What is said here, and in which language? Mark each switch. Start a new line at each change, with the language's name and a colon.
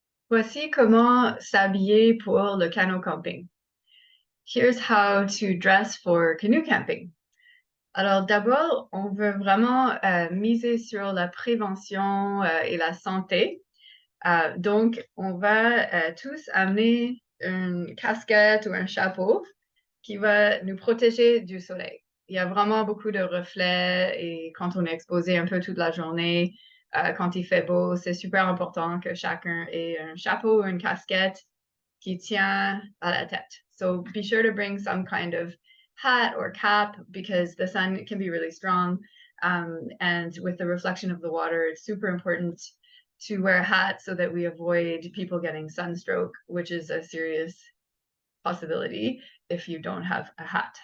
French: Voici comment s'habiller pour le canot camping.
English: Here's how to dress for canoe camping.
French: Alors d'abord, on veut vraiment miser sur la prévention et la santé. Donc, on va tous amener une casquette ou un chapeau qui va nous protéger du soleil. Il y a vraiment beaucoup de reflets et quand on est exposé un peu toute la journée, quand il fait beau, c'est super important que chacun ait un chapeau ou une casquette qui tient à la tête.
English: So be sure to bring some kind of hat or cap because the sun can be really strong. And with the reflection of the water, it's super important to wear a hat so that we avoid people getting sunstroke, which is a serious possibility if you don't have a hat.